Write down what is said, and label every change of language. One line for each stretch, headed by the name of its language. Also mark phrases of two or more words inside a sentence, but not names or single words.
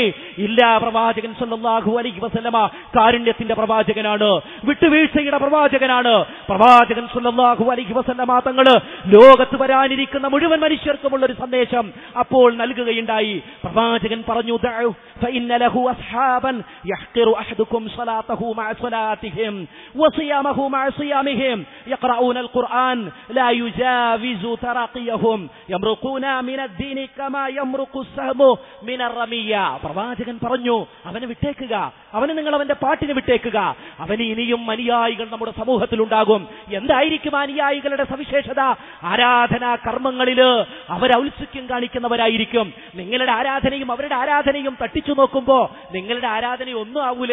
Malayalam: ഇല്ല, പ്രവാചകൻ
Arabic: صلى الله عليه وسلم
Malayalam: കാരുണ്യത്തിന്റെ പ്രവാചകനാണ്, വിട്ടുവീഴ്ചയുടെ പ്രവാചകനാണ്. പ്രവാചകൻ
Arabic: صلى الله عليه وسلم
Malayalam: തങ്ങള് ലോകത്ത് വരാനിരിക്കുന്ന മുഴുവൻ മനുഷ്യർക്കുമുള്ള ഒരു സന്ദേശം അപ്പോൾ നൽകുകയുണ്ടായി. പ്രവാചകൻ പറഞ്ഞു,
Arabic: دعه فإن له أصحابا يحقر أحدكم صلاته مع صلاتهم, وصيامه مع صيامهم يقرؤون القرآن لا يجاوز تراقيهم يمرقون من الدين كما يمرق السهم من الرمية.
Malayalam: പ്രവാചകൻ പറഞ്ഞു, അവനെ വിട്ടേക്കുക, അവനെ നിങ്ങൾ അവന്റെ പാട്ടിന് വിട്ടേക്കുക. അവന് ഇനിയും അനുയായികൾ നമ്മുടെ സമൂഹത്തിൽ ഉണ്ടാകും. എന്തായിരിക്കും അനുയായികളുടെ സവിശേഷത? ആരാധനാ കർമ്മങ്ങളില് അവർ ഔത്സുക്യം കാണിക്കുന്നവരായിരിക്കും. നിങ്ങളുടെ ആരാധനയും അവരുടെ ആരാധനയും തട്ടിച്ചു നോക്കുമ്പോ നിങ്ങളുടെ ആരാധന ഒന്നും ആവൂല.